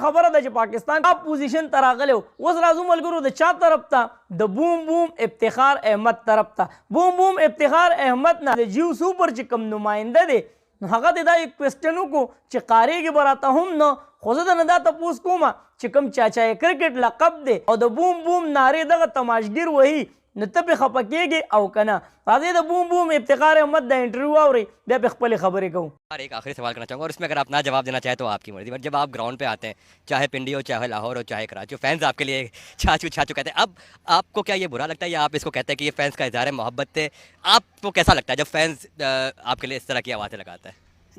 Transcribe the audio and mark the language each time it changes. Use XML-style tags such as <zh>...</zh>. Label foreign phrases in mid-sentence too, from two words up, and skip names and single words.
<ps>خبره ده چې پاکستان ټاپ پوزیشن ته راغلی اوس راځو ملګرو د چا طرف ته د بوم بوم افتخار احمد طرف ته بوم بوم افتخار احمد نه د جیو سوپر چې کوم نماینده دی نو هغه د دا یک کوېسچن وکړو چې قاریږي به راته هم نه خو زه د نه دا تپوس کومه چې کوم چاچای کرکټ لقب دی او د بوم بوم نارې دغه تماشګیر وهي نو ته پې خفه کېږې او که نه راځئ د بوم بوم افتخار احمد د انټرویو واورئ بیا پې خپلې خبرې کوو</ps> <ur>ایک آخری سوال کرنا چاہوں گا اور اس میں اگر آپ نا جواب دینا چاہیں تو آپ کی مرضی بٹ جب آپ گراؤنڈ پہ آتے ہیں چاہے پنڈی ہو چاہے لاہور ہو چاہے کراچی ہو فینز آپ کے لیے چھاچھو چھاچھو کہتے ہیں اب آپ کو کیا یہ برا لگتا ہے یا آپ اس کو کہتے ہیں کہ یہ فینز کا اظہار محبت تھے آپ کو کیسا لگتا ہے جب فینز آپ کے لیے اس طرح کی آوازیں لگاتا ہے</ur>